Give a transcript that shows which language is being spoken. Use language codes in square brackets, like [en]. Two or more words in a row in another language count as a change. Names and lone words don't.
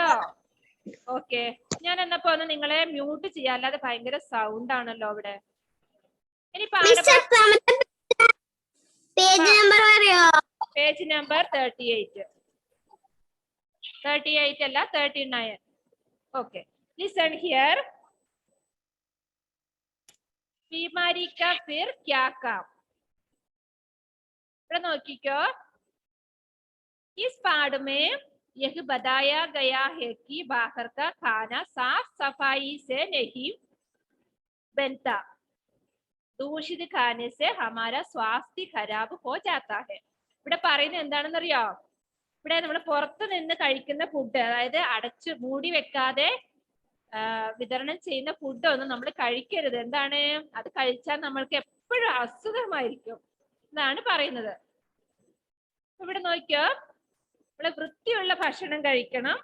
[ml] ഓക്കെ, ഞാൻ എന്നപ്പോ ഒന്ന് നിങ്ങളെ മ്യൂട്ട് ചെയ്യാം, അല്ലാതെ ഭയങ്കര സൗണ്ട് ആണല്ലോ അവിടെ. ഇനി പേജ് നമ്പർ 38. 38 അല്ല, 39. ഓക്കെ, [en] listen here. [hi] बीमारी का फिर क्या काम. [ml] ഇവിടെ നോക്കിക്കോ. [hi] इस पाठ में यह बताया गया है कि बाहर का खाना साफ सफाई से नहीं बनता. दूषित खाने से हमारा स्वास्थ्य खराब हो जाता है. [ml] ഇവിടെ പറയുന്നത് എന്താണെന്നറിയോ? ഇവിടെ നമ്മൾ പുറത്തു നിന്ന് കഴിക്കുന്ന ഫുഡ്, അതായത് അടച്ചു മൂടി വെക്കാതെ വിതരണം ചെയ്യുന്ന ഫുഡ് ഒന്നും നമ്മൾ കഴിക്കരുത്. എന്താണ്, അത് കഴിച്ചാൽ നമ്മൾക്ക് എപ്പോഴും അസുഖമായിരിക്കും എന്നാണ് പറയുന്നത്. ഇവിടെ നോക്കിയോ, നമ്മള് വൃത്തിയുള്ള ഭക്ഷണം കഴിക്കണം.